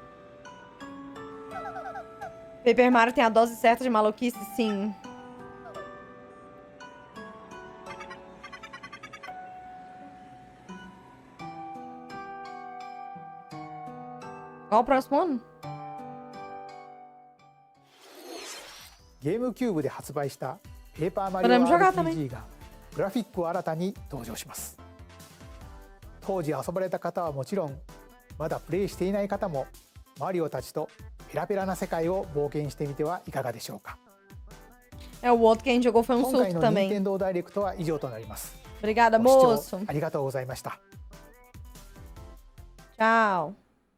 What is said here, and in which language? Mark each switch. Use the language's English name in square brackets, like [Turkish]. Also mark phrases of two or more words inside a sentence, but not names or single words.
[Portuguese] Paper Mario tem a dose certa de maluquice? Sim. Qual o próximo ano? [Japanese] ゲームキューブで発売したペーパーマリオ [Portuguese] Podemos jogar também. [Japanese] RPG がグラフィックを新たに登場します。当時遊ばれた方はもちろん、まだプレイしていない方もマリオたちとペラペラな世界を冒険してみてはいかがでしょうか。 [Portuguese] É, o outro que a gente jogou foi um [Japanese] 今回 [Portuguese] surto [Japanese] の任 [Portuguese] também. [Japanese] 天堂ダイレクトは以上となります。 [Portuguese] Obrigada, [Japanese] ご視聴 [Portuguese] moço. [Japanese] ありがとうございました。 [Portuguese] Tchau.